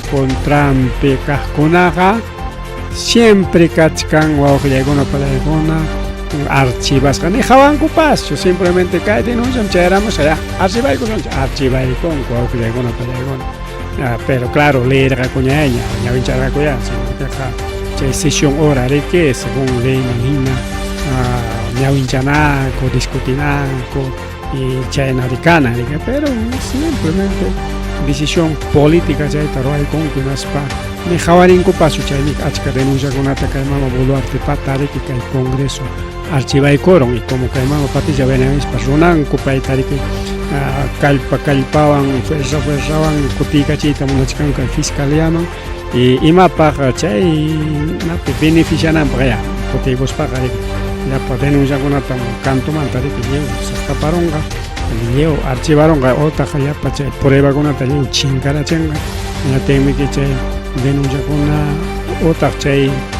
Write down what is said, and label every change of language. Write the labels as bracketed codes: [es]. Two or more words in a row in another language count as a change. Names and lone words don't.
[qu] contrampe kaqkunaqa siempre kachkan wawqillaykuna palaykuna archivasqa ni hawankupas simplemente kay denunciam chayramos allá archivaykun wawqillaykuna pallaykuna [es] pero claro [qu] leerqakuñaña ñawincharqakuña [es] sino que [qu] chay [es] sesión horaria según ley [qu] manhina ñawinchananku discutinanku y chaynarikana [es] pero simplemente decisión política [qu] chayta ruwaykunkunaspa ni hawarinkupasu chaymi achka denunciakunata kay mama Boluartipa tariki kay Congreso archivaykuron [es] y como [qu] kay mama Patricia Benavides runanku pay tariki kallpawan fuerzawan kutiykachiyta munachkan kay fiscaliaman y imapaq chay napi beneficiananpaq ya kutiykuspaqa riki llapa denunciakunata cantumanta riki lliw saqtaparonqa lliw archivaronqa otaqa llapa chay pruebakunata lliw chinkarachinqa ñatinmiki chay denunciakuna otaq chay